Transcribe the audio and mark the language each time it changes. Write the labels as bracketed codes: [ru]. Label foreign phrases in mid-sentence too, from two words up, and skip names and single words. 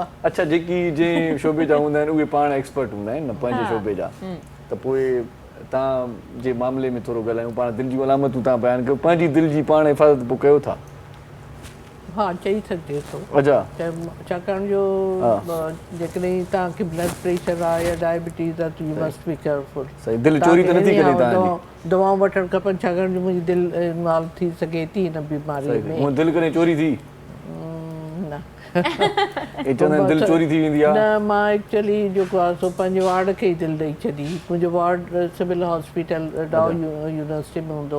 [sd] अच्छा, जेकी जंहिं शोबे जा हूंदा आहिनि उहे पाण एक्सपर्ट हूंदा आहिनि न पंहिंजे शोबे जा, त पोइ तव्हां जे मामले में थोरो ॻाल्हायूं, पाण दिलि जूं अलामतूं तव्हां बयानु कयो, पंहिंजी दिलि जी पाण हिफ़ाज़त पोइ कयो था? हा चई सघिजे थो, अच्छा छाकाणि जो जेकॾहिं तव्हांखे [en] blood pressure [sd] आहे या डायबिटीज़ आहे त [en] you must be careful. [sd] सही, दिलि चोरी त नथी करे तव्हांजी? दवाऊं वठणु खपनि, छाकाणि जो मुंहिंजी दिलि इन्वॉल्व थी सघे थी हिन बीमारी में। हूअं दिलि कॾहिं चोरी थी? न हे चवंदा आहिनि दिलि चोरी थी वेंदी आहे। न, मां एक्चुअली जेको आहे सो पंहिंजे वार्ड खे ई दिलि ॾेई छॾी। मुंहिंजो वार्ड सिविल हॉस्पिटल डाउ यूनिवर्सिटी में हूंदो।